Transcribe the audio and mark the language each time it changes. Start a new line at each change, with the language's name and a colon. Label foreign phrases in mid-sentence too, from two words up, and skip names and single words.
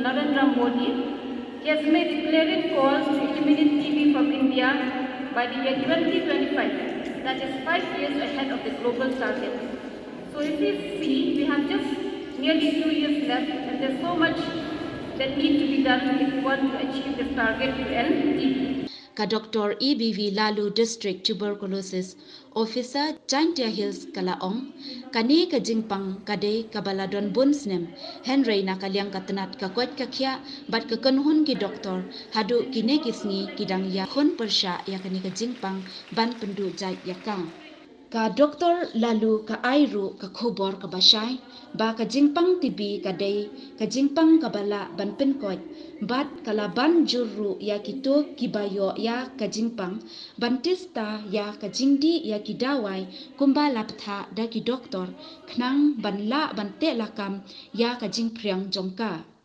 English: Narendra Modi, he has made declaring calls to eliminate TB from India by the year 2025, that is 5 years ahead of the global target. So if we see, we have just nearly 2 years left and there's so much that needs to be done if we want to achieve this target to end TB.
Khasi: Ka Dr. EBV Lalu
English: District Tuberculosis Officer
Khasi: Jaintia Hills Kalaong kani ka jingpang kade kabaladon bunsnem Henry na kalyang katenat ka kwat kakya bat ka kanhun ki doktor hadu kine kisngi kidang ya khon persya ya kani ka jingpang ban pendu jai yakang ka doktor lalu ka airu ka khobor ka basai ba ka jingpang TB kadai ka jingpang kabala ban penkot bat kala ban juru ya kito kibayo ya ka jingpang bantista ya ka jingdi ya kidawai kumba laptha da ki doktor knang banla bante lakam ya ka jingpriang jongka